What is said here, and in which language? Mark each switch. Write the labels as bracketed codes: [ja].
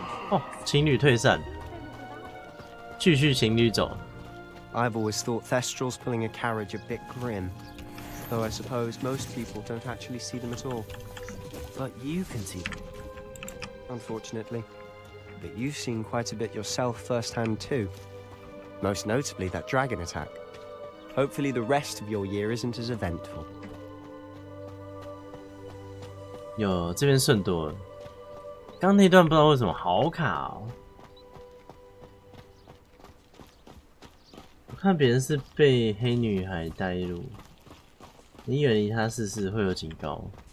[zh] 哦，情侣退散，继续情侣走。 [en] I've always thought Thestrals pulling a carriage a bit grim. Though I suppose most people don't actually see them at all. But you can see them. Unfortunately. But you've seen quite a bit yourself firsthand too. Most notably that dragon attack. Hopefully the rest of your year isn't as eventful. [zh] 有这边顺多了，刚那段不知道为什么好卡哦。我看别人是被黑女孩带入，你远离她试试会有警告。